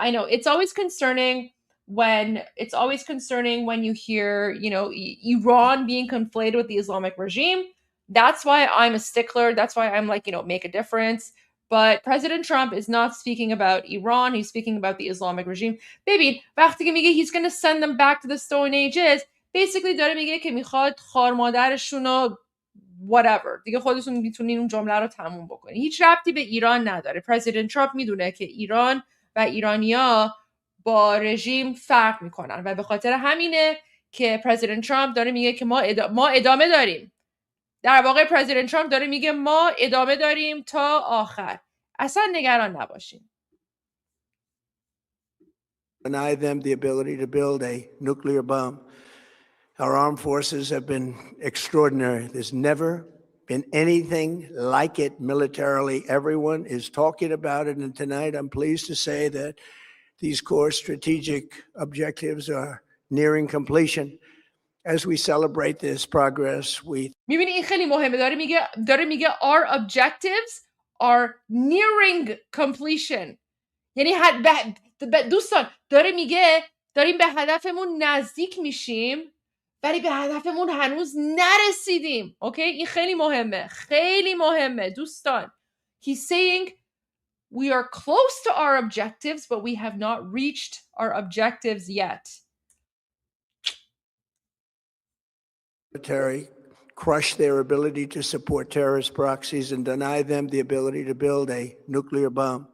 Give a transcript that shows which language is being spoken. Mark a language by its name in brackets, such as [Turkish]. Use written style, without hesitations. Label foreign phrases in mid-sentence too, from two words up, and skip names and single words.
[English] It's always concerning when you hear, Iran being conflated with the Islamic regime. That's why I'm a stickler. That's why I'm like, make a difference. But President Trump is not speaking about Iran. He's speaking about the Islamic regime. Baby, [Persian] وقتی که میگه [English] he's going to send them back to the Stone Ages, [Persian] basically داره میگه که میخواد خار مادرشون رو whatever. دیگه خودتون میتونین اون جمله رو تموم بکنین. هیچ ربطی به ایران نداره. پرزیدنت ترامپ میدونه که ایران و ایرانیا با رژیم فرق میکنن و به خاطر همینه که پرزیدنت ترامپ داره میگه که ما ادامه داریم. در واقع پرزیدنت ترامپ داره میگه ما ادامه داریم تا آخر. اصلا نگران نباشین. [English] Deny them the ability to build a nuclear bomb. Our armed forces have been extraordinary. There's never been anything like it militarily. Everyone is talking about it. And tonight, I'm pleased to say that these core strategic objectives are nearing completion. As we celebrate this progress, we... [Persian] می‌بینی این خیلی مهمه. داره میگه [English] our objectives are nearing completion. [Persian] یعنی دوستان داره میگه داریم به هدفمون نزدیک میشیم ولی به هدفمون هنوز نرسیدیم. اوکی؟ این خیلی مهمه دوستان. [English] He's saying we are close to our objectives but we have not reached our objectives yet. Military crush their ability to support terrorist proxies and deny them the ability to build a nuclear bomb.